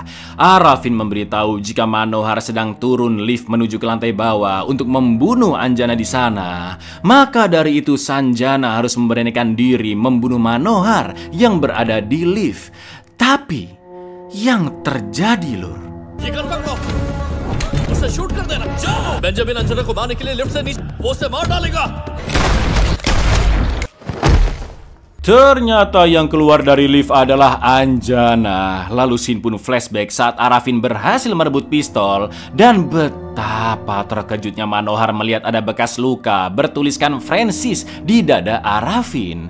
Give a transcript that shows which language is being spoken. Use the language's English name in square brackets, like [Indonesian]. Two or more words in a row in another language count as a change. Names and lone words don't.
[Indonesian] Arafin memberitahu jika Manohar sedang turun lift menuju ke lantai bawah untuk membunuh Anjana di sana. Maka dari itu Sanjana harus memberanikan diri membunuh Manohar yang berada di lift. Tapi yang terjadi lur, [Hindi] उसे शूट कर देना। जाओ। बेंजामिन अंजना को मारने के लिए लिफ्ट से नीचे वो उसे मार डालेगा। [Indonesian] Ternyata yang keluar dari lift adalah Anjana. Lalu scene pun flashback saat Arafin berhasil merebut pistol. Dan betapa terkejutnya Manohar melihat ada bekas luka bertuliskan Francis di dada Arafin.